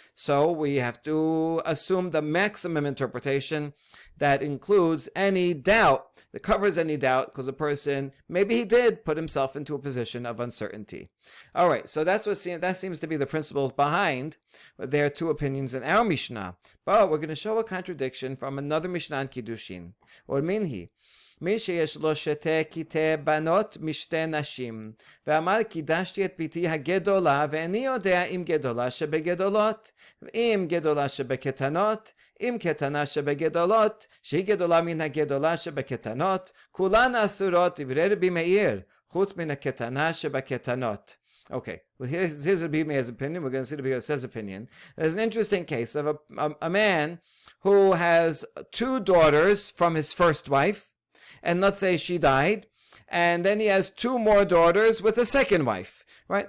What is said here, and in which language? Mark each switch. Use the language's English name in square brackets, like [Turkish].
[English] So we have to assume the maximum interpretation that includes any doubt, that covers any doubt, because a person, maybe he did put himself into a position of uncertainty. All right, so that seems to be the principles behind their two opinions in our Mishnah. But we're going to show a contradiction from another Mishnah in Kiddushin. [Aramaic] Or minhi. [Hebrew] מי שיש לו שתי קטעי בנות משתי נשים, ואמר קידשתי את ביתי הגדולה, ואיני יודע אם גדולה שבגדולות, אם גדולה שבקטנות, אם קטנה שבגדולות, שהיא גדולה מן הגדולה שבקטנות, כולן אסורות דברי רבי מאיר, חוץ מן הקטנה שבקטנות. [English] Okay, well here's Rabbi Meir's opinion. We're going to see Rabbi Yosef's opinion. There's an interesting case of a man who has two daughters from his first wife, and let's say she died, and then he has two more daughters with a second wife, right?